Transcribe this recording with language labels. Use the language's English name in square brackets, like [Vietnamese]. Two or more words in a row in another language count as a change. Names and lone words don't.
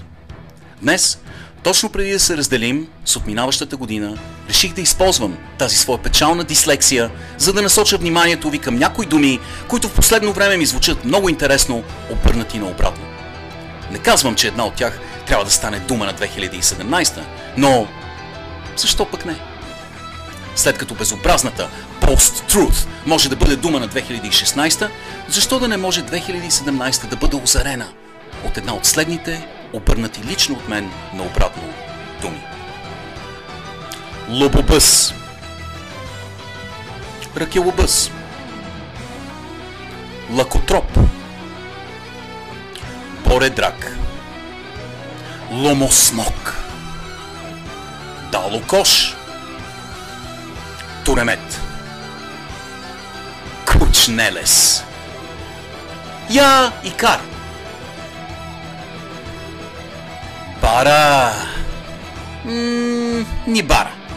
[Bulgarian] Днес, точно преди да се разделим с отминаващата година, реших да използвам тази своя печална дислексия, за да насоча вниманието ви към някои думи, които в последно време ми звучат много интересно, обърнати наобратно. Не казвам, че една от тях трябва да стане дума на 2017, но защо пък не? След като безобразната post-truth може да бъде дума на 2016, защо да не може 2017 да бъде озарена от една от следните, обърнати лично от мен наобратно думи? Лобобъс, ракелобъс, лакотроп, боредрак, ломосмок, далокош, туремет, кучнелес, я икар, бара, ни бара,